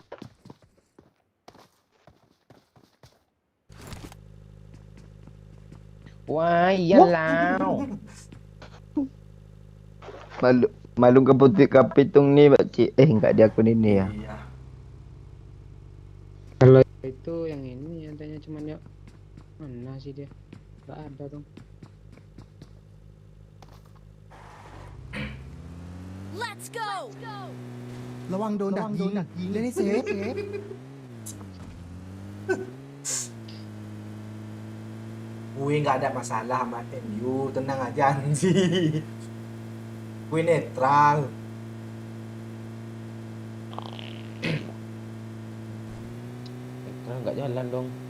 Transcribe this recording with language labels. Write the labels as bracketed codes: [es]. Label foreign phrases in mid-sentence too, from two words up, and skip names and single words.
[id] Wah, iyalah. Malu ke putih kapitung nih Pak Cik. Enggak di akun ini ya. Iya. Kalau itu yang ini adanya cuman ya mana sih dia? Nggak ada dong. [en] Let's go. [th] ระวังโดนดักยิงเล่นให้เซฟ [id] Gue nggak ada masalah sama MU, tenang aja anjing. Gue netral. Nggak jalan dong.